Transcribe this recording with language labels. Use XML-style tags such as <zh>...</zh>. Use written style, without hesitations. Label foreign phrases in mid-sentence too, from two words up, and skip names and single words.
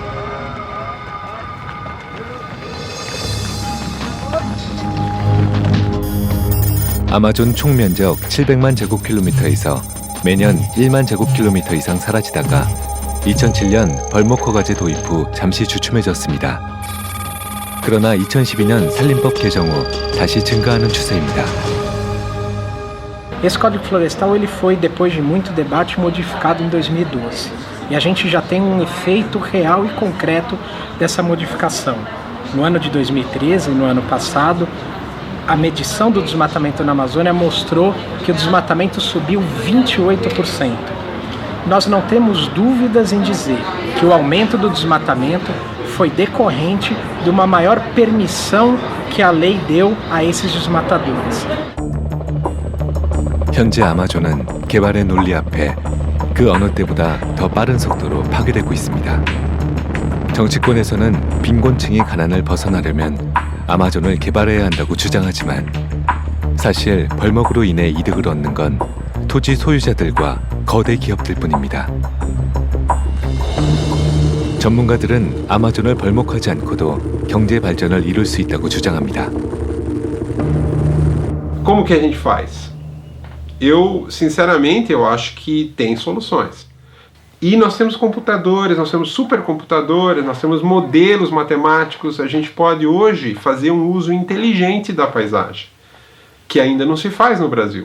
<ko>아마존 총 면적 700만 제곱킬로미터에서 매년 1만 제곱킬로미터 이상 사라지다가 2007년 벌목 허가제 도입 후 잠시 주춤해졌습니다. 그러나 2012년 산림법 개정 후 다시 증가하는 추세입니다.</ko> <pt>Esse Código Florestal ele foi, depois de muito debate, modificado em 2012. E a gente já tem um efeito real e concreto dessa modificação. No ano de 2013 e no ano passado, a medição do desmatamento na Amazônia mostrou que o desmatamento subiu 28%. Nós não temos dúvidas em dizer que o aumento do desmatamento foi decorrente de uma maior permissão que a lei deu a esses desmatadores.</pt> <ko>현재 아마존은 개발의 논리 앞에 그 어느 때보다 더 빠른 속도로 파괴되고 있습니다. 정치권에서는 빈곤층이 가난을 벗어나려면 아마존을 개발해야 한다고 주장하지만 사실 벌목으로 인해 이득을 얻는 건 토지 소유자들과 거대 기업들 뿐입니다. 전문가들은 아마존을 벌목하지 않고도 경제 발전을 이룰 수 있다고 주장합니다.</ko> <pt>Como que a gente faz? Eu, sinceramente, eu acho que tem soluções. E nós temos computadores, nós temos supercomputadores, nós temos modelos matemáticos. A gente pode hoje fazer um uso inteligente da paisagem, que ainda não se faz no Brasil.</pt>